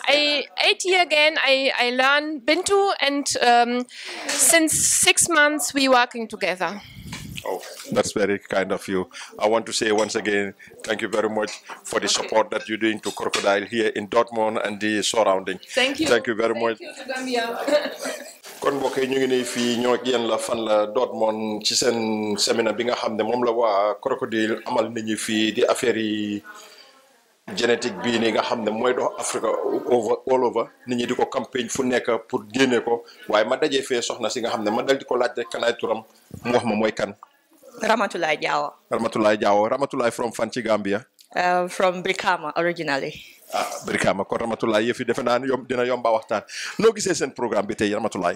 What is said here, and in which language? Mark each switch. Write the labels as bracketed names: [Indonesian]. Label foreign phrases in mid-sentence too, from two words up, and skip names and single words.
[English] I learn Bintu, and since 6 months we working together. Oh, that's very kind of you. I want to say once again, thank you very much for the support that you're doing to Crocodile here in Dortmund and the surrounding. Thank you. Thank you very much. Thank you to Gambia. [Wolof] kon mbokk yi ñu ngi nii fii ñoo ak yéen la fan la Dortmund ci seen séminaire bi nga xam ne moom la waa Crocodile amal nit ñi fii di affaire yi génétique bii nii nga xam ne mooy dox Afrique [English] all over [Wolof] nit ñi di ko campagne fu nekk pour génne ko waaye ma dajee fee soxna si nga xam ne ma dal di ko laaj rek kanaay turam mu wax ma mooy kan. Ramatulaay Jawo. [English] Ramatulaay Jawo. Ramatulaay from [Wolof] fan ci [English] Gambia. From Brikama originally. [Wolof] Brikama kon Ramatulaay yëf yi defe naa ne dina yomba waxtaan noo gisee seen programme bi tey Ramatulaay.